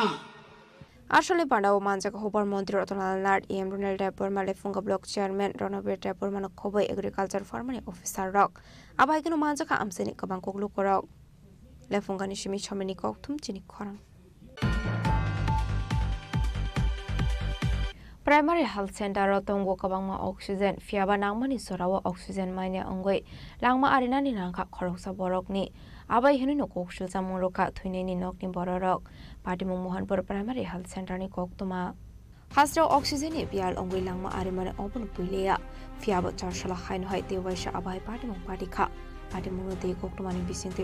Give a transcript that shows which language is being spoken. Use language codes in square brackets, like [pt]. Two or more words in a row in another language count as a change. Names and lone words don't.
[trp] আসলে পান্ডাও মানজাকা হোবার মন্ত্রী রতনলাল নাট, এম রুনেল ডেপরমা লেফুঙ্গা [en] block chairman [trp] রণবীর ডেপরমা খবই এগ্রিকালচার ফার্মানি অফিসার রক আবাই কেন মানজাকা আমসেনি কবাং কগলু করক লেফুঙ্গানি সিমি ছমেনি ককথুম চিনি খরাং। [en] primary health center [trp] तंगो कबांगमा ऑक्सीजन फियाबा नांगमानि सोरावा ऑक्सीजन माइने अंगै लांगमा आरिनानि नांखा खरकसा बरकनि आबाय हिनुनो कोकसुल सामुरका थुइनेनि नकनि बररक पाटिमु मोहनपुर [en] primary health [trp] सेंटरनि कोकतमा हास्रो ऑक्सीजननि बियाल अंगै लांगमा आरिमाने अबन पुइलेया फियाबा चारसला हाइन हाय देवाइसा आबाय पाटिमु पाटिखा पाटिमु दे कोकतमानि बिसिंते